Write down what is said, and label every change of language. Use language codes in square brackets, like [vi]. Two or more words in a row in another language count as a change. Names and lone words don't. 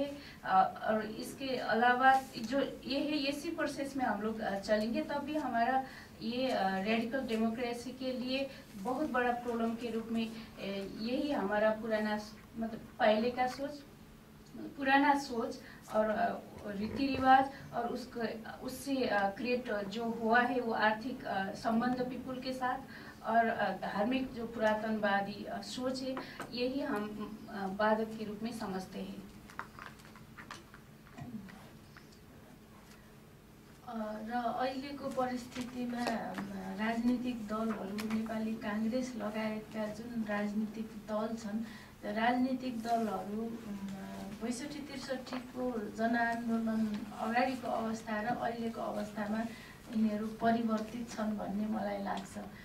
[hi] और इसके अलावा जो ये है इसी प्रोसेस में हम लोग चलेंगे तब भी हमारा ये रेडिकल डेमोक्रेसी के लिए बहुत बड़ा प्रॉब्लम के रूप में यही हमारा पुराना मतलब पहले का सोच पुराना सोच और रीति रिवाज और उससे क्रिएट जो हुआ है वो आर्थिक संबंध पीपुल के साथ और धार्मिक जो पुरातनवादी सोच है यही हम बाधक के रूप में समझते हैं। [ne] र अहिलेको परिस्थितिमा राजनीतिक दलहरू नेपाली काङ्ग्रेस लगायतका जुन राजनीतिक दल छन्, राजनीतिक दलहरू ६५-६३ को जनआन्दोलन अगाडिको अवस्था र अहिलेको अवस्थामा यिनीहरू परिवर्तित छन् भन्ने मलाई लाग्छ।